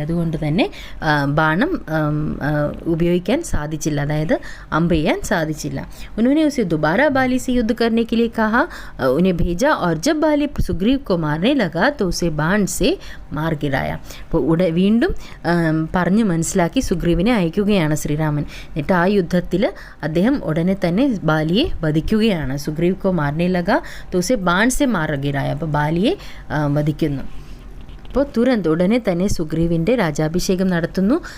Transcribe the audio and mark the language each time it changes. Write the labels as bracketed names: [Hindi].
[Malayalam] അതുകൊണ്ട് തന്നെ ബാണം ഉപയോഗിക്കാൻ സാധിച്ചില്ല, അതായത് അമ്പ് ചെയ്യാൻ സാധിച്ചില്ല. [Hindi] उन्होंने उसे दोबारा बाली से युद्ध करने के लिए कहा, उन्हें भेजा और जब बाली सुग्रीव को मारने लगा तो उसे बाण से मार गिराया. [Malayalam] അപ്പോൾ വീണ്ടും പറഞ്ഞ് മനസ്സിലാക്കി സുഗ്രീവിനെ അയക്കുകയാണ് ശ്രീരാമൻ. എന്നിട്ട് ആ യുദ്ധത്തിൽ അദ്ദേഹം ഉടനെ തന്നെ ബാലിയെ വധിക്കുകയാണ്. [Hindi] സുഗ്രീവ് കോ മാർനെ ലഗ, तो उसे बाण से मार गिराया. [Malayalam] അപ്പോൾ ബാലിയെ വധിക്കുന്നു. അപ്പോൾ തുരന്ത് ഉടനെ തന്നെ സുഗ്രീവിൻ്റെ രാജാഭിഷേകം നടത്തുന്നു.